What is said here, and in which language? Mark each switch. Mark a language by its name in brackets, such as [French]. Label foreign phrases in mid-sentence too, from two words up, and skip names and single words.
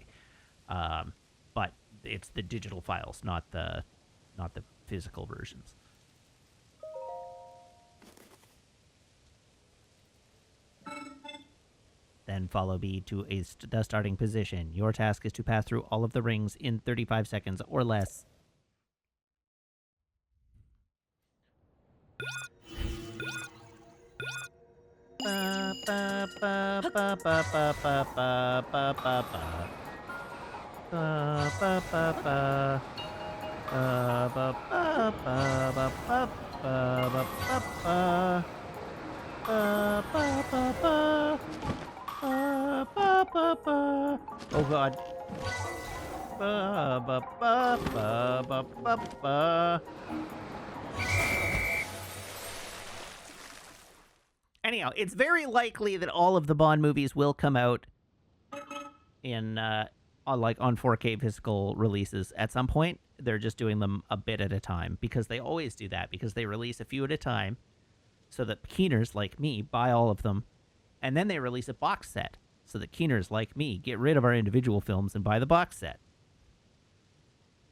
[English] But it's the digital files, not the physical versions. Then follow B to the starting position. Your task is to pass through all of the rings in 35 seconds or less. Ba, ba, ba, ba, ba, ba, ba, ba, ba, ba, ba. Ba, ba, ba, ba. Ba, ba, ba, ba, ba, ba, ba, ba, ba. Ba, ba, ba, ba. Ba, ba, ba, ba. Oh god. Ba, ba, ba, ba, ba, ba, ba. Anyhow, it's very likely that all of the Bond movies will come out in on 4K physical releases at some point. They're just doing them a bit at a time because they always do that, because they release a few at a time so that keeners like me buy all of them, and then they release a box set so that keeners like me get rid of our individual films and buy the box set.